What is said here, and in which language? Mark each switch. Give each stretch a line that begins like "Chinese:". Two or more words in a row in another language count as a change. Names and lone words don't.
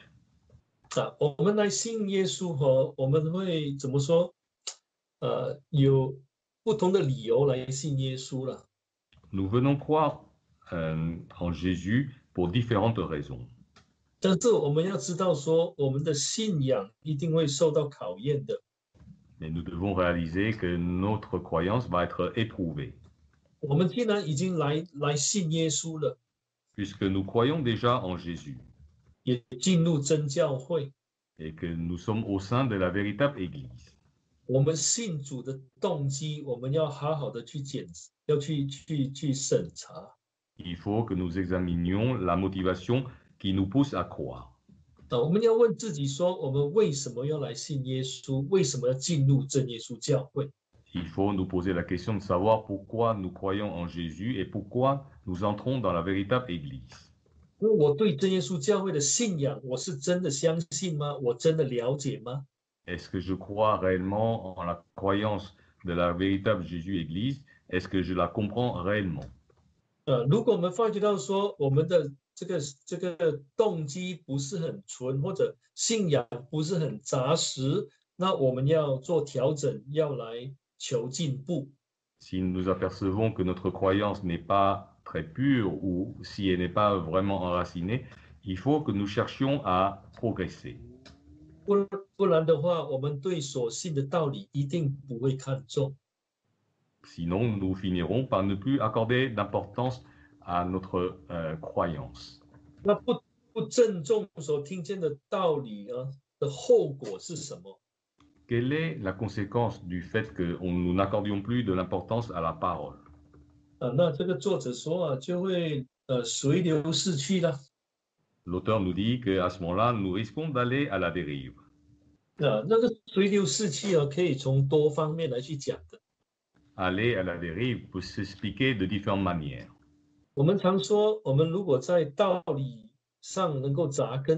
Chinese: 我们来信耶稣和我们会怎么说？有不同的理由来信耶稣了。
French: Nous venons croire en Jésus pour différentes raisons.
Chinese: 但是我们要知道说，我们的信仰一定会受到考验的。
French: Mais nous devons réaliser que notre croyance va être éprouvée.
Chinese: 我们既然已经来信耶稣了，
French: Puisque nous croyons déjà en Jésus
Chinese: 也进入真教会，
French: et que nous sommes au sein de la véritable Église.
Chinese: 我们信主的动机，我们要好好的去要去审查。
French: Il faut que nous examinions la motivation qui nous pousse à croire.
Chinese: 我们要问自己说，我们为什么要来信耶稣？为什么要进入真耶稣教会？
French: Il faut nous poser la question de savoir pourquoi nous croyons en Jésus et pourquoi nous entrons dans la véritable Église.
Chinese: 因为我对真耶稣教会的信仰，我是真的相信吗？我真的了解吗？
French: Est-ce que je crois réellement en la croyance de la véritable Jésus-Église? Est-ce que je la comprends réellement?
Chinese: 如果我们发觉到说我们的这个动机不是很纯，或者信仰不是很扎实，那我们要做调整，要来求进步。
French: Si nous apercevons que notre croyance n'est pas très pure ou si elle n'est pas vraiment enracinée, il faut que nous cherchions à progresser.
Chinese: 不然的话，我们对所信的道理一定不会看重。
French: Sinon, nous finirons par ne plus accorder d'importance à notre croyance.
Chinese: 那不郑重所听见的道理啊的后果是什么？
French: Quelle est la conséquence du fait que nous n'accordions plus de l'importance à la parole?
Chinese: 那这个作者说就会随流逝去了。
French: L'auteur nous dit qu'à ce moment-là, nous risquons d'aller à la dérive.
Chinese: 那个随流逝去可以从多方面来去讲的。
French: Aller à la dérive peut s'expliquer de différentes manières.
Chinese: 我们常说，我们如果在道理上能够扎根，